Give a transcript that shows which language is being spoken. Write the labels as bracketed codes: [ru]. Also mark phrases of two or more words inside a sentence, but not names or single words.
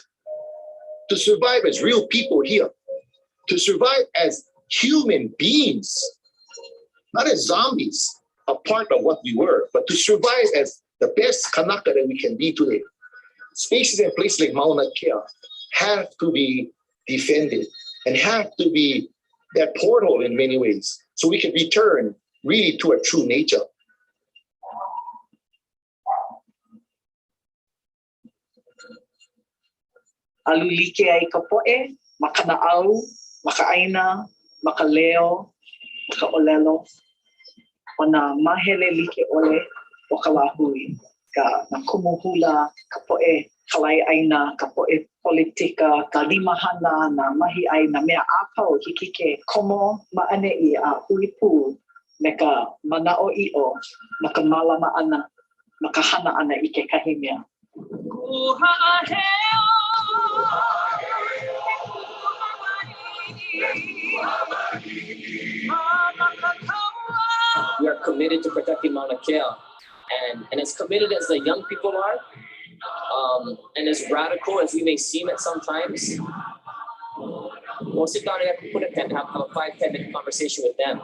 [en] To survive as real people here, to survive as human beings, not as zombies, a part of what we were, but to survive as the best Kanaka that we can be today. Spaces and places like Maunakea have to be defended and have to be that portal in many ways, so we can return really to our true nature. [haw] Aluli kiaʻi ka poʻe, makanaʻau, maka ʻāina, makaleo, makaʻolelo, o nā mahele like ʻole o ka lāhui, ka nā kumuhula, ka poʻe kalai ʻāina, ka poʻe politika, ka limahana, nā mahi ʻāina, mea āpau hiki ke komo ma'aneʻi a huipu me ka manaʻo iʻo, ma ka malama ʻana, ma ka hana ʻana i kekahi mea. [en] We are committed to protecting Maunakea, and as committed as the young people are, and as radical as we may seem at some times, we'll sit down and have a 5-10 minute conversation with them.